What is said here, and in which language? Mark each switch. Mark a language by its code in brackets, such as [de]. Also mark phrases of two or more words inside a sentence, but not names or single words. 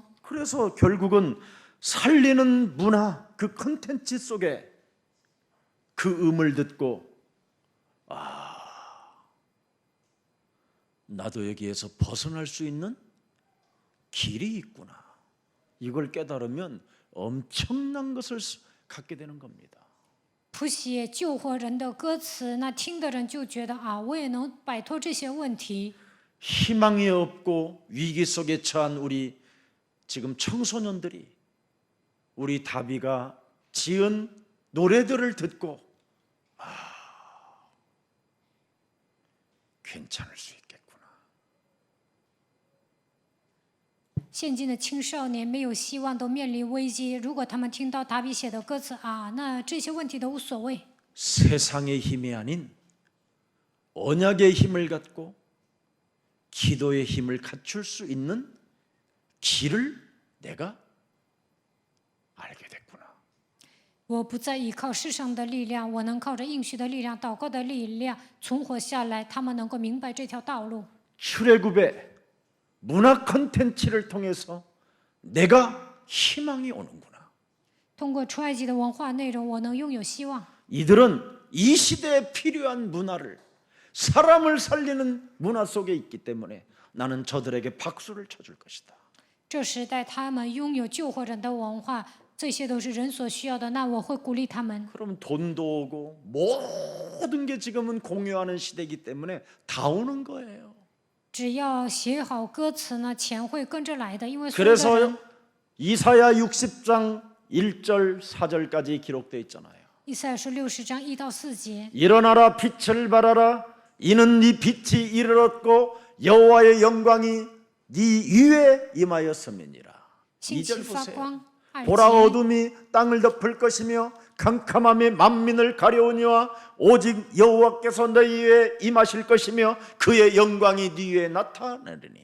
[ko] 그래서 결국은 살리는 문화 그 콘텐츠 속에 그 음을 듣고 나도 여기에서 벗어날 수 있는 길이 있구나. 이걸 깨달으면 엄청난 것을 갖게 되는 겁니다. [zh] 谱写救活人的歌词，那听的人就觉得啊，我也能摆脱这些问题。 [ko] 희망이 없고 위기 속에 처한 우리 지금 청소년들이 우리 다비가 지은 노래들을 듣고 괜찮을 수 있겠구나. [zh] 现今的青少年没有希望，都面临危机。如果他们听到达比写的歌词啊，那这些问题都无所谓。 [ko] 세상의 힘이 아닌 언약의 힘을 갖고 기도의 힘을 갖출 수 있는 길을 내가 알게 됐구나. [zh] 我不再依靠世上的力量，我能靠着应许的力量、祷告的力量存活下来。他们能够明白这条道路。 [ko] 출애굽의 문화 콘텐츠를 통해서 내가 희망이 오는구나. [zh] 通过出埃及的文化内容，我能拥有希望。 [ko] 이들은 이 시대에 필요한 문화를 사람을 살리는 문화 속에 있기 때문에 나는 저들에게 박수를 쳐줄 것이다. [zh] 这时代他们拥有救活人的文化，这些都是人所需要的。那我会鼓励他们。 [ko] 그럼 돈도 오고 모든 게 지금은 공유하는 시대이기 때문에 다 오는 거예요. [zh] 只要写好歌词呢，钱会跟着来的，因为所有的 [ko] 그래서 [zh] 人。 [ko] 이사야 60장 1절 4절까지 기록되어 있잖아요. [zh] 以赛亚书60章1到4节。 [ko] 일어나라 빛을 발하라 이는 네 빛이 이르렀고 여호와의 영광이 네 위에 임하였음이니라. [zh] 兴起 [ko] 2절 [zh] 发 [ko] 보세요. [zh] 光， [ko] 보라 [zh] 2节， [ko] 어둠이 땅을 덮을 것이며 캄캄함이 만민을 가려우니와 오직 여호와께서 너희 위에 임하실 것이며 그의 영광이 네 위에 나타내리니.